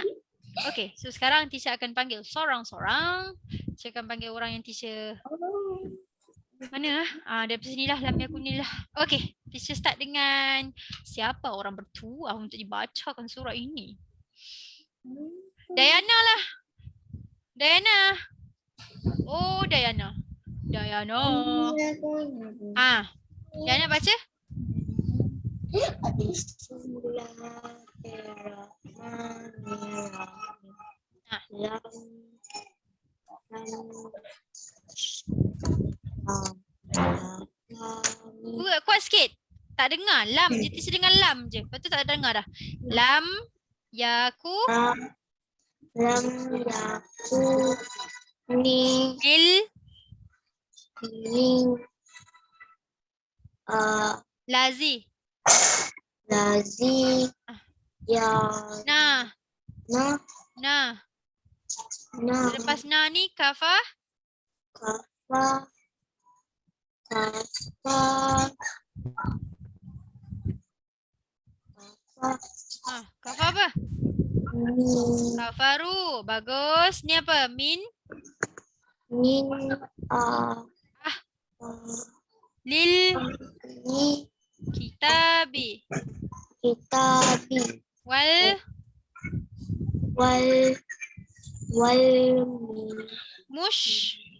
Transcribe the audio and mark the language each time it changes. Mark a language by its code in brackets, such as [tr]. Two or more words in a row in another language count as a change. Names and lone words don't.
[ms] Okay, so sekarang teacher akan panggil sorang-sorang. Teacher akan panggil orang yang teacher. Mana dari sini lah, [ar] لم يكنِ. [ms] Okay, teacher start dengan siapa orang bertuah untuk dibacakan surah ini? Diana lah. Dayana. Oh, Dayana. Dayana. Ah, Dayana baca. Kuat sikit. Tak dengar. Lam je. Teacher dengar lam je. Lepas tu tak dengar dah. [ar] Lam. Yaku. لم يكُ نِ Lazi. لذي يـ [ms] Nah. [ar] na [ms] Selepas na ni kafa. [ar] kafa [ms] Kafa apa? [ar] min Kafaru. [ms] Bagus. Ni apa? [ar] من. لل ni kitabi. kitabi Wal wal mush.